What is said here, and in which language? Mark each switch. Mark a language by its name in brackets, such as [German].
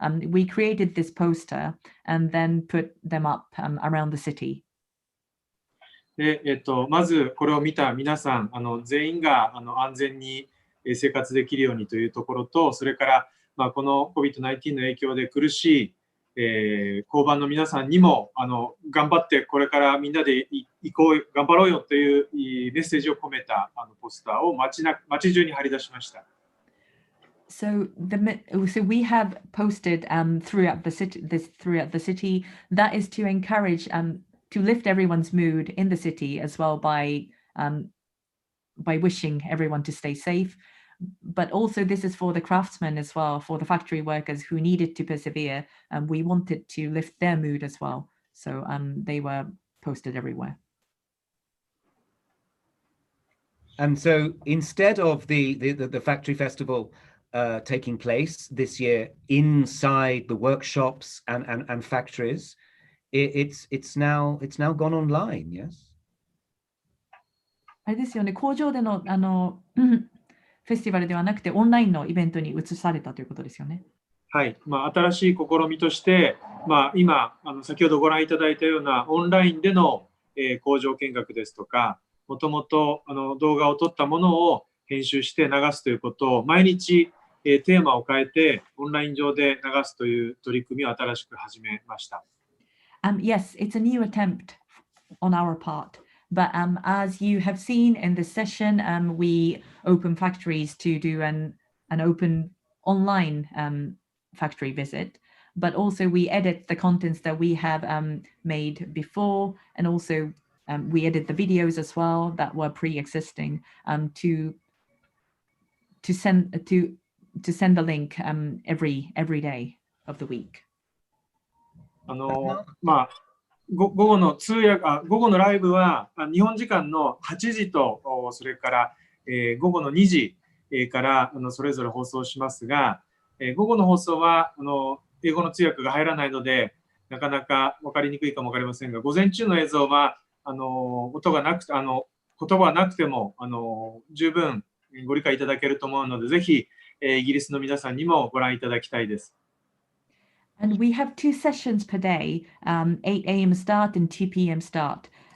[English] We created this poster and then put them up around the city. [Japanese] で、まずこれを見た皆さん、全員が安全に生活できるようにというところと、それからこの COVID-19 の影響で苦しい、工場の皆さんにも頑張ってこれからみんなで行こう頑張ろうよというメッセージを込めたポスターを街中に貼り出しました。 [English] So we have posted throughout the city that is to encourage to lift everyone's mood in the city as well by wishing everyone to stay safe. But also this is for the craftsmen as well, for the factory workers who needed to persevere. We wanted to lift their mood as well. So they were posted everywhere. And so instead of the factory festival taking place this year inside the workshops and factories, it's now gone online, yes? [Japanese] あれですよね、工場でのフェスティバルではなくてオンラインのイベントに移されたということですよね。はい、新しい試みとして、今先ほどご覧いただいたようなオンラインでの、工場見学ですとか、もともと動画を撮ったものを編集して流すということを毎日、テーマを変えてオンライン上で流すという取り組みを新しく始めました。 [English] Yes, it's a new attempt on our part. But as you have seen in this session, we open factories to do an open online factory visit. But also we edit the contents that we have made before, and also we edit the videos as well that were pre-existing to send the link every day of the week. [Japanese] 午後のライブは日本時間の8時とそれから午後の2時からそれぞれ放送しますが、午後の放送は英語の通訳が入らないので、なかなか分かりにくいかも分かりませんが、午前中の映像は音がなくて、言葉はなくても十分ご理解いただけると思うので、ぜひイギリスの皆さんにもご覧いただきたいです。 [English] And we have 2 sessions per day, 8 a.m. start and 2 p.m. start.